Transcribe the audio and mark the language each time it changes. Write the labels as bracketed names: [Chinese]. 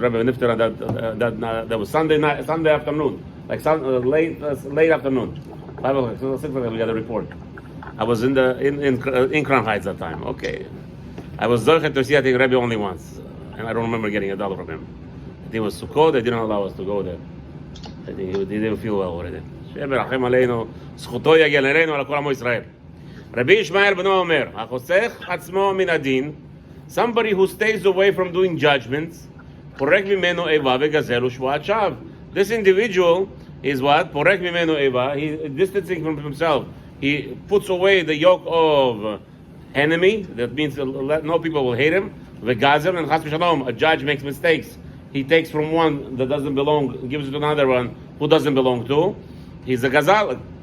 [English] Rebbe Nifter that was Sunday afternoon, like late afternoon, 5 o'clock, 6 o'clock. We got a report. I was in Crown Heights that time. Okay, I was zocher to see I think Rebbe only once, and I don't remember getting $1 from him. I think it was Sukkot. They didn't allow us to go there. I think he didn't feel well already. [Hebrew] שברחם עלינו, זכותו יגיע אלינו על כל עמו ישראל. רבי ישמעאל בנו אומר, החוסך עצמו מן הדין, [English] somebody who stays away from doing judgments, [Hebrew] פורק ממנו איבה וגזל ושבועת שווא. [English] This individual is what? [Hebrew] פורק ממנו איבה, [English] he distancing from himself. He puts away the yoke of enemy, that means no people will hate him, וגזל, and חס ושלום, a judge makes mistakes. He takes from one that doesn't belong, gives it to another one who doesn't belong to. He's a gazal.